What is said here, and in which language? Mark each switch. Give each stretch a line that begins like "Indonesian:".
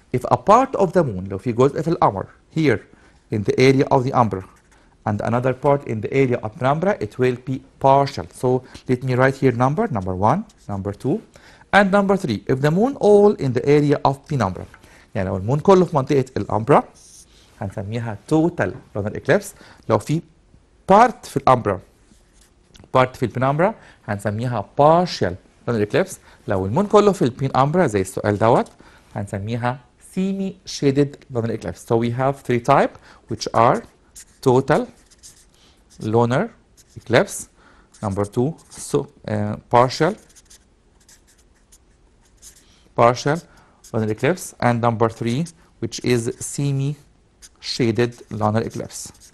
English: If a part of the moon, لو في جزء في القمر here in the area of the umbra and another part in the area of penumbra, it will be partial. So let me write here number 1, number 2, and number 3. If the moon all in the area of penumbra, يعني لو المون كله في منطقة الأمبرا هنسميها total lunar eclipse.
Arabic: لو في part في الأمبرا part في البينامبرا هنسميها partial lunar eclipse. لو المون كله في البينامبرا زي السؤال دوت هنسميها semi-shaded lunar eclipse.
English: So we have 3 types which are total lunar eclipse, number 2 partial lunar eclipse, and number 3 which is semi-shaded lunar eclipse.